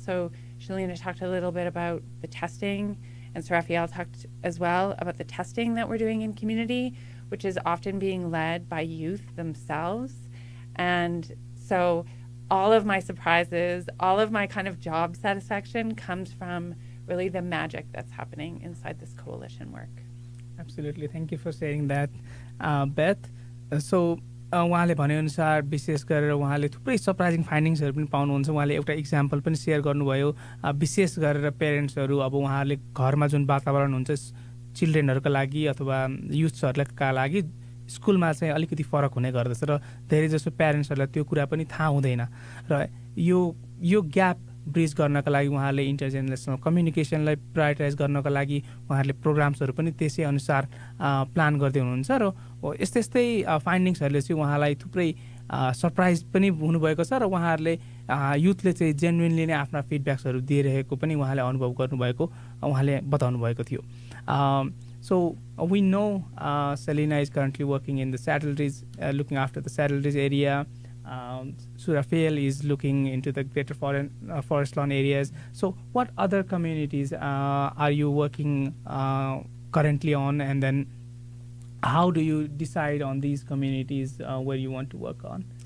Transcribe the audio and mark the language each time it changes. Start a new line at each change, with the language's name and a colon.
English: So Shalina talked a little bit about the testing, and Sir Raphael talked as well about the testing that we're doing in community, which is often being led by youth themselves. And so all of my surprises, all of my kind of job satisfaction comes from really the magic that's happening inside this coalition work. Absolutely. Thank you for sharing that, Beth.
Nepali: So उहाँले भनेअनुसार विशेष गरेर उहाँले थुप्रै surprising फाइन्डिङ्सहरू पनि पाउनुहुन्छ। उहाँले एउटा इक्जाम्पल पनि सेयर गर्नुभयो, विशेष गरेर पेरेन्ट्सहरू, अब उहाँहरूले घरमा जुन वातावरण हुन्छ चिल्ड्रेनहरूका लागि अथवा युथ्सहरूका लागि स्कुलमा चाहिँ अलिकति फरक हुने गर्दछ र धेरै जसो प्यारेन्ट्सहरूलाई त्यो कुरा पनि थाहा हुँदैन, र यो ग्याप ब्रिज गर्नका लागि उहाँहरूले इन्टरजेनेरेसनल कम्युनिकेसनलाई प्रायोरिटाइज गर्नका लागि उहाँहरूले प्रोग्राम्सहरू पनि त्यसै अनुसार प्लान गर्दै हुनुहुन्छ र यस्तै यस्तै फाइन्डिङ्सहरूले चाहिँ उहाँलाई थुप्रै सरप्राइज पनि हुनुभएको छ र उहाँहरूले युथले चाहिँ जेन्युनली नै आफ्ना फिडब्याक्सहरू दिइरहेको पनि उहाँले अनुभव गर्नुभएको उहाँले बताउनु भएको थियो.
English: So we know Selena is currently working in the Saddle Ridge, looking after the Saddle Ridge area. Surafael is looking into the greater forest lawn areas. So what other communities are you working currently on, and then how do you decide on these communities where you want to work on?